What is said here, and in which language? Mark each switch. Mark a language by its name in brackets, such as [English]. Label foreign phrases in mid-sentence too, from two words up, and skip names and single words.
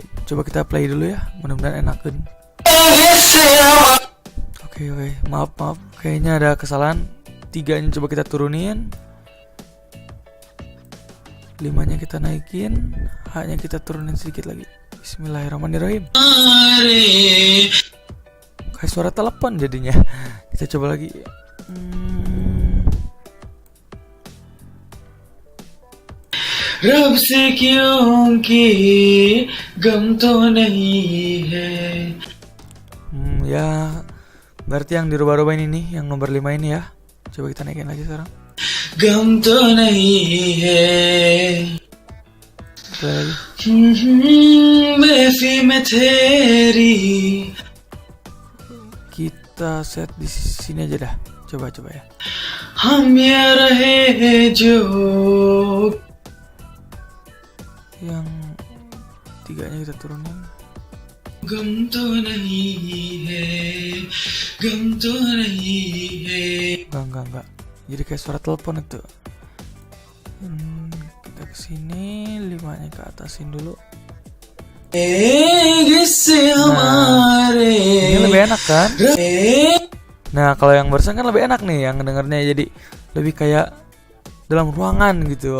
[Indonesian] Coba kita play dulu ya, mudah-mudahan enakan. Oke, maaf, kayaknya ada kesalahan. 3-nya coba kita turunin, 5-nya kita naikin, H-nya kita turunin sedikit lagi. [Arabic] بسم الله الرحمن الرحيم. [Indonesian] Kayak suara telepon jadinya. Kita coba lagi. [Hindi] रब से क्योंकि गम तो नहीं है. [Indonesian] Ya berarti yang dirubah-rubah ini nih, yang nomor 5 ini ya. Coba kita naikin lagi sekarang. [Hindi] गम तो नहीं है. महफी में तेरी. [Indonesian] Kita set di sini aja dah. Coba ya. [Hindi] हम ये रहे जो. [Indonesian] Yang 3-nya kita turunin. [Hindi] गम तो नहीं है, गम तो नहीं है. [Indonesian] Enggak. Jadi kayak suara telepon itu. Kita kesini, 5-nya ke atasin dulu. Nah, ini lebih enak kan? Nah kalau yang barusan kan lebih enak nih, yang dengarnya jadi lebih kayak dalam ruangan gitu.